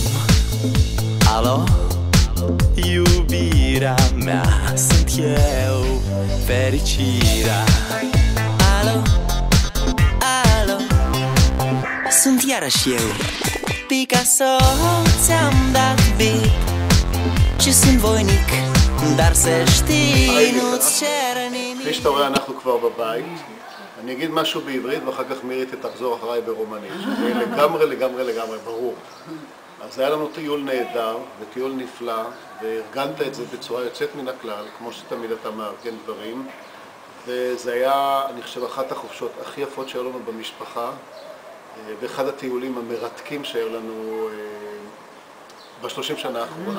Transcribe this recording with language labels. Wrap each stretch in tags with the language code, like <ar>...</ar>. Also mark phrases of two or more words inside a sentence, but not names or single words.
<ro>Alo, iubirea mea, sunt eu, fericirea. Alo, alo, sunt iarăși eu, Picasso, ți-am dat bip și sunt voinic, dar să știi, nu-ți cer nimic.</ro> <he>כפי שאתה רואה, אנחנו כבר בבית. אני אגיד משהו בעברית ואחר כך מירי תחזור אחריי ברומנית. זה לגמרי ברור. אז היה לנו טיול נהדר וטיול נפלא, וארגנת את זה בצורה יוצאת מן הכלל, כמו שתמיד אתה מארגן דברים. וזה היה, אני חושב, אחת החופשות הכי יפות שהיו לנו במשפחה, ואחד הטיולים המרתקים שהיו לנו ב-30 שנה האחרונים.</he>